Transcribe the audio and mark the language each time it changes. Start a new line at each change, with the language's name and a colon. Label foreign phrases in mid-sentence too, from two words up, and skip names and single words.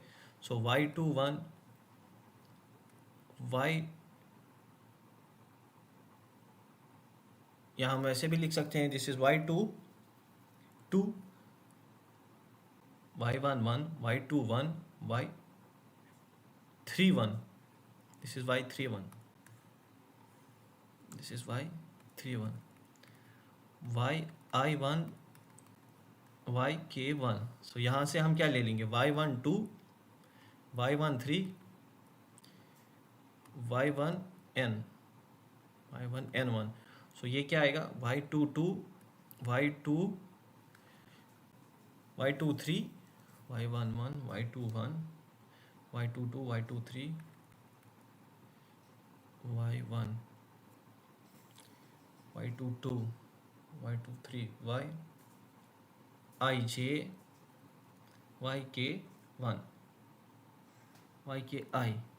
Hindi: सो y21 y, यहाँ हम ऐसे भी लिख सकते हैं,
English: this is
Hindi: y22 y11 y21 y31,
English: this is y31, this is y31, yi1 yk1.
Hindi: सो यहाँ से हम क्या ले लेंगे, y12 y13 y1n1. सो ये क्या आएगा, y22 y23 y11 y21 y22 y23 y1 y22 y23 ij yk1 yki.